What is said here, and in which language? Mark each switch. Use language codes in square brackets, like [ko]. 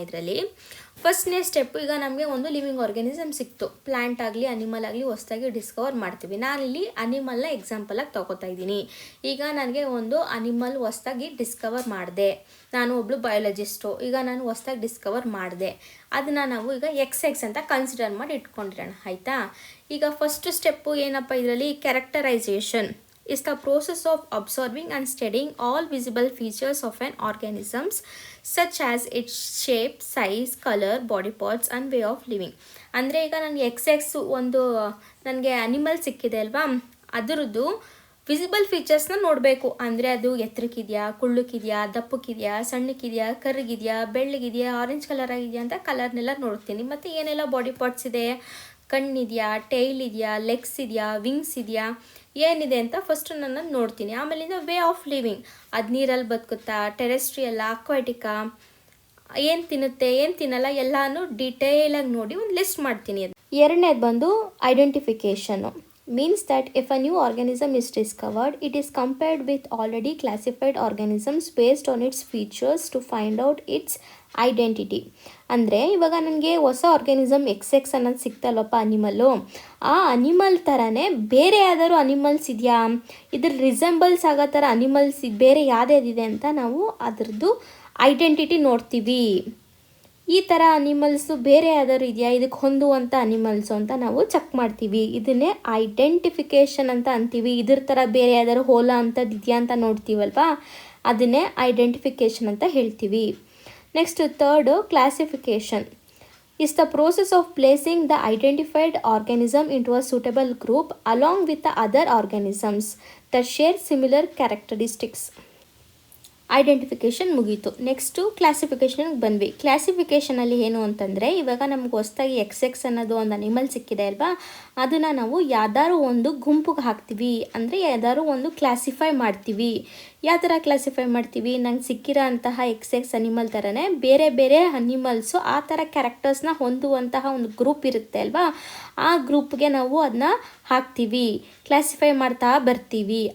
[kn] ಇದರಲ್ಲಿ ಫಸ್ಟ್ನೇ ಸ್ಟೆಪ್ಪು, ಈಗ ನಮಗೆ ಒಂದು ಲಿವಿಂಗ್ ಆರ್ಗ್ಯಾನಿಸಮ್ ಸಿಕ್ತು, ಪ್ಲ್ಯಾಂಟ್ ಆಗಲಿ ಅನಿಮಲ್ ಆಗಲಿ ಹೊಸ್ದಾಗಿ ಡಿಸ್ಕವರ್ ಮಾಡ್ತೀವಿ. ನಾನಿಲ್ಲಿ ಅನಿಮಲ್ನ ಎಕ್ಸಾಂಪಲಾಗಿ ತೊಗೋತಾ ಇದ್ದೀನಿ. ಈಗ ನನಗೆ ಒಂದು ಅನಿಮಲ್ ಹೊಸ್ದಾಗಿ ಡಿಸ್ಕವರ್ ಮಾಡಿದೆ, ನಾನು ಒಬ್ಬಳು ಬಯಾಲಜಿಸ್ಟು, ಈಗ ನಾನು ಹೊಸ್ದಾಗಿ ಡಿಸ್ಕವರ್ ಮಾಡಿದೆ, ಅದನ್ನು ನಾವು ಈಗ ಎಕ್ಸ್ ಅಂತ ಕನ್ಸಿಡರ್ ಮಾಡಿ ಇಟ್ಕೊಂಡಿರೋಣ, ಆಯಿತಾ. ಈಗ ಫಸ್ಟ್ ಸ್ಟೆಪ್ಪು ಏನಪ್ಪ ಇದರಲ್ಲಿ? [en] Characterisation is the process of observing and studying all visible features of an organism such as its shape, size, color, body parts and way of living. [kn] ಅಂದರೆ ಈಗ ನನಗೆ ಎಕ್ಸ್ ಒಂದು ನನಗೆ ಅನಿಮಲ್ ಸಿಕ್ಕಿದೆ ಅಲ್ವಾ, ಅದರದ್ದು ವಿಸಿಬಲ್ ಫೀಚರ್ಸ್ನ ನೋಡಬೇಕು. ಅಂದರೆ ಅದು ಎತ್ತರಕ್ಕಿದೆಯಾ, ಕುಳ್ಳಕ್ಕಿದೆಯಾ, ದಪ್ಪಕ್ಕಿದೆಯಾ, ಸಣ್ಣಕ್ಕಿದೆಯಾ, ಕರ್ಗಿದೆಯಾ, ಬೆಳ್ಳಗಿದೆಯಾ, ಆರೆಂಜ್ ಕಲರ್ ಆಗಿದೆಯಾ ಅಂತ ಕಲರ್ನೆಲ್ಲ ನೋಡ್ತೀನಿ. ಮತ್ತು ಏನೆಲ್ಲ ಬಾಡಿ ಪಾರ್ಟ್ಸ್ ಇದೆ, ಕಣ್ಣಿದೆಯಾ, ಟೈಲ್ ಇದೆಯಾ, ಲೆಗ್ಸ್ ಇದೆಯಾ, ವಿಂಗ್ಸ್ ಇದೆಯಾ, ಏನಿದೆ ಅಂತ ಫಸ್ಟು ನಾನು ನೋಡ್ತೀನಿ. ಆಮೇಲಿಂದ ವೇ ಆಫ್ ಲಿವಿಂಗ್, ಅದು ನೀರಲ್ಲಿ ಬದುಕುತ್ತಾ, ಟೆರೆಸ್ಟ್ರಿಯಲ್ಲ, ಅಕ್ವಾಟಿಕಾ, ಏನು ತಿನ್ನುತ್ತೆ, ಏನು ತಿನ್ನಲ್ಲ, ಎಲ್ಲನೂ ಡೀಟೇಲಾಗಿ ನೋಡಿ ಒಂದು ಲಿಸ್ಟ್ ಮಾಡ್ತೀನಿ. ಅದು ಎರಡನೇದು ಬಂದು ಐಡೆಂಟಿಫಿಕೇಷನು. [en] means that if a new organism is discovered, it is compared with already classified organisms based on its features to find out its [kn] identity ಅಂದರೆ ಇವಾಗ ನನಗೆ ಹೊಸ ಆರ್ಗ್ಯಾನಿಸಮ್ ಎಕ್ಸ್ ಅನ್ನೋದು ಸಿಕ್ತಲ್ಲಪ್ಪ ಅನಿಮಲ್ಲು, ಆ ಅನಿಮಲ್ ಥರನೇ ಬೇರೆ ಯಾವ್ದಾದ್ರು ಅನಿಮಲ್ಸ್ ಇದೆಯಾ, ಇದ್ರ ರಿಸೆಂಬಲ್ಸ್ ಆಗೋ ಥರ ಅನಿಮಲ್ಸ್ ಬೇರೆ ಯಾವುದ್ಯಾವ್ದಿದೆ ಅಂತ ನಾವು ಅದರದ್ದು ಐಡೆಂಟಿಟಿ ನೋಡ್ತೀವಿ. ಈ ಥರ ಅನಿಮಲ್ಸು ಬೇರೆ ಯಾವ್ದಾದ್ರು ಇದೆಯಾ, ಇದಕ್ಕೆ ಹೊಂದುವಂಥ ಅನಿಮಲ್ಸು ಅಂತ ನಾವು ಚೆಕ್ ಮಾಡ್ತೀವಿ. ಇದನ್ನೇ ಐಡೆಂಟಿಫಿಕೇಷನ್ ಅಂತ ಅಂತೀವಿ. ಇದ್ರ ಥರ ಬೇರೆ ಯಾವ್ದಾದ್ರು ಹೋಲ ಅಂಥದ್ದು ಇದೆಯಾ ಅಂತ ನೋಡ್ತೀವಲ್ವಾ, ಅದನ್ನೇ ಐಡೆಂಟಿಫಿಕೇಷನ್ ಅಂತ ಹೇಳ್ತೀವಿ. [en] Next third classification is the process of placing the identified organism into a suitable group along with the other organisms that share similar characteristics. [kn] Identification ಮುಗೀತು. ನೆಕ್ಸ್ಟು ಕ್ಲಾಸಿಫಿಕೇಷನ್ಗೆ ಬಂದ್ವಿ. ಕ್ಲಾಸಿಫಿಕೇಷನಲ್ಲಿ ಏನು ಅಂತಂದರೆ, ಇವಾಗ ನಮ್ಗೆ ಹೊಸ್ದಾಗಿ ಎಕ್ಸ್ ಅನ್ನೋದು ಒಂದು ಅನಿಮಲ್ ಸಿಕ್ಕಿದೆ ಅಲ್ವಾ, ಅದನ್ನು ನಾವು ಯಾವ್ದಾದ್ರು ಒಂದು ಗುಂಪಿಗೆ ಹಾಕ್ತೀವಿ, ಅಂದರೆ ಯಾವ್ದಾದ್ರು ಒಂದು ಕ್ಲಾಸಿಫೈ ಮಾಡ್ತೀವಿ. ಯಾವ ಥರ ಕ್ಲಾಸಿಫೈ ಮಾಡ್ತೀವಿ, ನಂಗೆ ಸಿಕ್ಕಿರೋ ಅಂತಹ ಎಕ್ಸ್ ಅನಿಮಲ್ ಥರನೇ ಬೇರೆ ಬೇರೆ ಅನಿಮಲ್ಸು ಆ ಥರ ಕ್ಯಾರೆಕ್ಟರ್ಸ್ನ ಹೊಂದುವಂತಹ ಒಂದು ಗ್ರೂಪ್ ಇರುತ್ತೆ ಅಲ್ವಾ, ಆ ಗ್ರೂಪ್ಗೆ ನಾವು ಅದನ್ನ ಹಾಕ್ತೀವಿ, ಕ್ಲಾಸಿಫೈ ಮಾಡ್ತಾ ಬರ್ತೀವಿ.